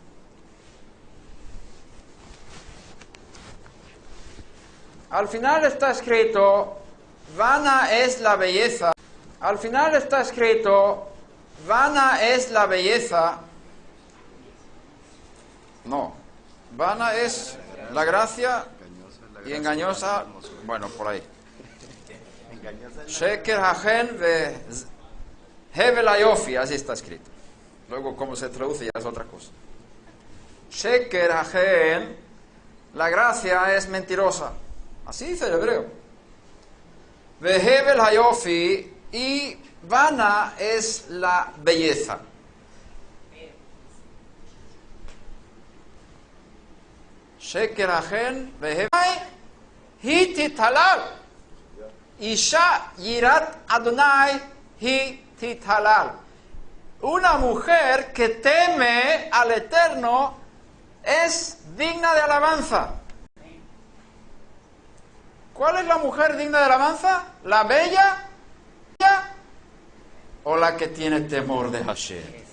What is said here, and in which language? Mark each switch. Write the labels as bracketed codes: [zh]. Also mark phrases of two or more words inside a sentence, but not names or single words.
[es] Al final está escrito, vana es la belleza. Al final está escrito, vana es la belleza. No, vana es la gracia y engañosa, bueno, por ahí. [he] שקר החן והבל היופי, [es] así está escrito. Luego cómo se traduce ya es otra cosa. [he] שקר החן, [es] la gracia es mentirosa. Así dice el hebreo. [he] והבל היופי, [es] y vana es la belleza. [he] שקר החן והבל היא תתהלל. אשה יראת אדוני היא תתהלל. [es] Una mujer que teme al Eterno es digna de alabanza. ¿Cuál es la mujer digna de alabanza? ¿La bella o la que tiene temor de Hashem?